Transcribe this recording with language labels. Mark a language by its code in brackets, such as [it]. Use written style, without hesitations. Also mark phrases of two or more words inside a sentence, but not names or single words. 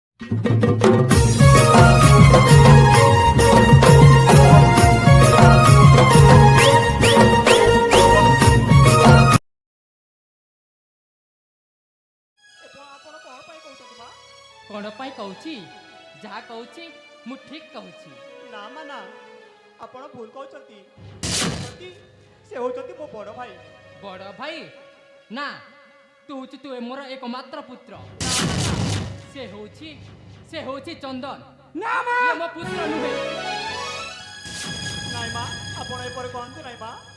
[or] କୋଉ ପାଇଁ କହୁଛି ଯାହା କହୁଛି ମୁଁ ଠିକ୍ କହୁଛି ନା ମା ନା ଆପଣ ଭୁଲ କହନ୍ତେ ସେ ହେଉଛି ମୋ ବଡ଼ ଭାଇ। ବଡ଼ ଭାଇ ନା ତୁ ମୋର ଏକମାତ୍ର ପୁତ୍ର ସେ ହେଉଛି ଚନ୍ଦନ ନା ମା ଏ ମୋ ପୁତ୍ର ନୁହେଁ ନାହିଁ ମା ଆପଣ ଏପରି କହନ୍ତେ ନାହିଁ ମା